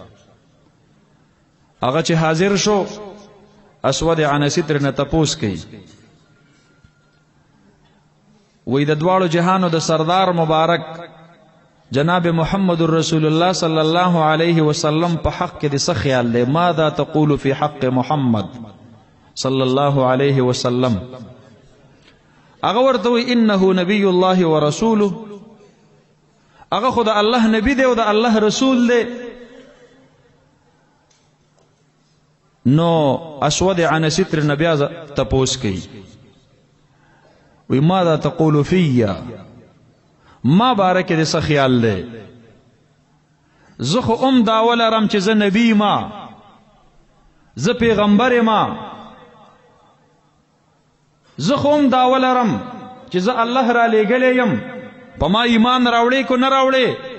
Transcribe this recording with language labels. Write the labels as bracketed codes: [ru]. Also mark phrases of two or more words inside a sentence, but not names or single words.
[ps] هغه چې حاضر شو اسود عنسی ترنه تپوس کوي وی د دواړو جهانو د سردار مبارک جناب محمد رسول الله [ar] صلی الله علیه وسلم [ps] په حق کې د څه خیال دی؟ [ar] ماذا تقول فی حق محمد صلی الله علیه وسلم؟ [ps] هغه ورته وی [ar] انه نبی الله ورسوله، [ps] هغه خو د الله نبی دی او د الله رسول دی. نو اسود عنسی ترنه بیا تپوس کوي وی [ar] ماذا تقول فیا؟ [ps] ما بارک دې څه خیال دی؟ زه خو دعوه لرم چې زه نبی ما، زه پیغمبر ما، زه خو دعوه لرم چې زه الله را لېږلی یم، په ما ایمان راوړې کو نه راوړې؟